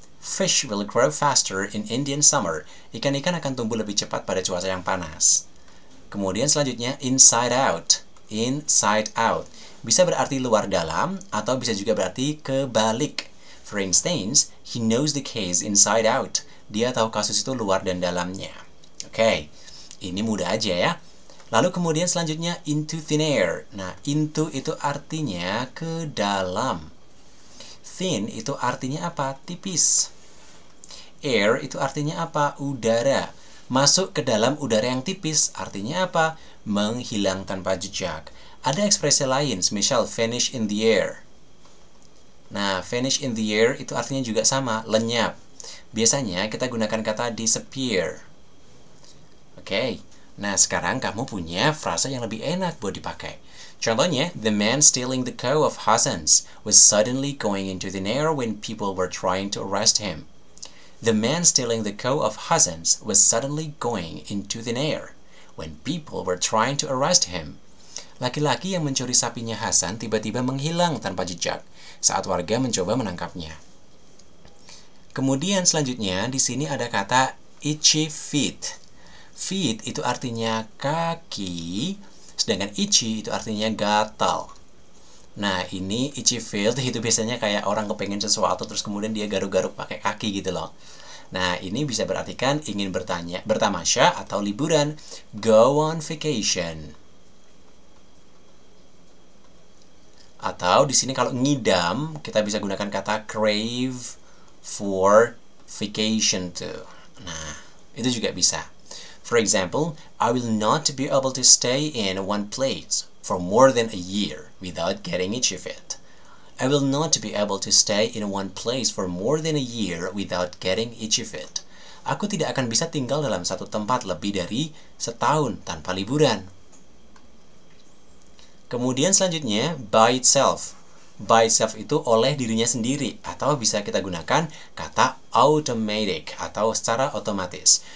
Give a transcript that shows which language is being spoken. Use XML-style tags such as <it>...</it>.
<en>Fish will grow faster in Indian summer.</en> <id>Ikan-ikan akan tumbuh lebih cepat pada cuaca yang panas. Kemudian selanjutnya, inside out. Inside out. Bisa berarti luar dalam, atau bisa juga berarti kebalik.</id> <en>For instance, he knows the case inside out.</en> <id>Dia tahu kasus itu luar dan dalamnya. Oke, ini mudah aja ya. Lalu kemudian selanjutnya into thin air. Nah, into itu artinya ke dalam. Thin itu artinya apa? Tipis. Air itu artinya apa? Udara. Masuk ke dalam udara yang tipis artinya apa? Menghilang tanpa jejak. Ada ekspresi lain, misal</id> <en>vanish in the air.</en> <id>Nah, vanish in the air itu artinya juga sama, lenyap. Biasanya kita gunakan kata disappear. Oke, nah sekarang kamu punya frasa yang lebih enak buat dipakai.</id> <en>Contohnya, the man stealing the cow of Hassan's was suddenly going into thin air when people were trying to arrest him. The man stealing the cow of Hassan's was suddenly going into thin air when people were trying to arrest him.</en> <id>Laki-laki yang mencuri sapinya Hasan tiba-tiba menghilang tanpa jejak saat warga mencoba menangkapnya. Kemudian selanjutnya di sini ada kata itchy feet. Feet itu artinya kaki, sedangkan itchy itu artinya gatal. Nah, ini itchy feet itu biasanya kayak orang kepengen sesuatu terus kemudian dia garuk-garuk pakai kaki gitu loh. Nah, ini bisa berartikan ingin bertamasya atau liburan.</id> <en>Go on vacation.</en> <id>Atau di sini kalau ngidam, kita bisa gunakan kata</id> <en>crave for vacation too.</en> <id>Nah, itu juga bisa.</id> <en>For example, I will not be able to stay in one place for more than a year without getting itchy feet. I will not be able to stay in one place for more than a year without getting itchy feet.</en> <id>Aku tidak akan bisa tinggal dalam satu tempat lebih dari setahun tanpa liburan. Kemudian selanjutnya, by itself. By itself itu oleh dirinya sendiri, atau bisa kita gunakan kata automatic atau secara otomatis.</id>